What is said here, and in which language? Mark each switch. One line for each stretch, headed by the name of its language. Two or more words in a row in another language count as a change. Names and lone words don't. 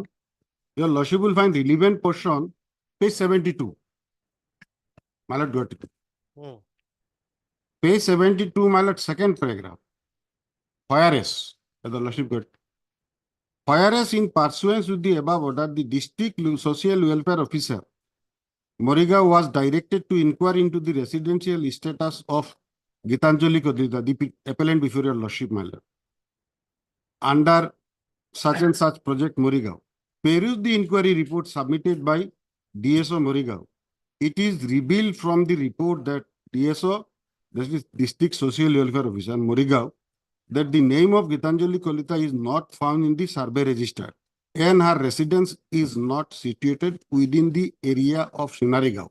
English: Your Lordship will find relevant portion, page 72. My lord, got it. Hmm. Page 72, my lord, second paragraph. Whereas, the Lordship got it. Whereas in pursuance with the above order, the district social welfare officer, Morigaon, was directed to inquire into the residential status of Gitanjali Kodlita, the appellant before your Lordship, my lord, under such and such project Morigaon. Peruse the inquiry report submitted by DSO Morigaon. It is revealed from the report that DSO, that is District Social Welfare Officer, Morigaon, that the name of Gitanjali Kolita is not found in the survey register and her residence is not situated within the area of Sunarigaon.